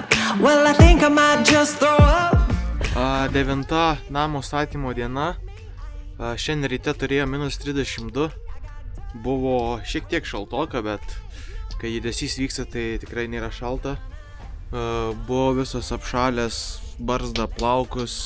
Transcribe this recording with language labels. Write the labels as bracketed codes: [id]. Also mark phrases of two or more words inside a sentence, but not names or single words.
[en] Well, I think I might just throw up. [lt] 9 namo statymo diena. Šiandien ryte turėjo -32. Buvo šiek tiek šaltoka, bet kai judesys vyksta, tai tikrai nėra šalta. Buvo visas apšalęs, barzda, plaukus.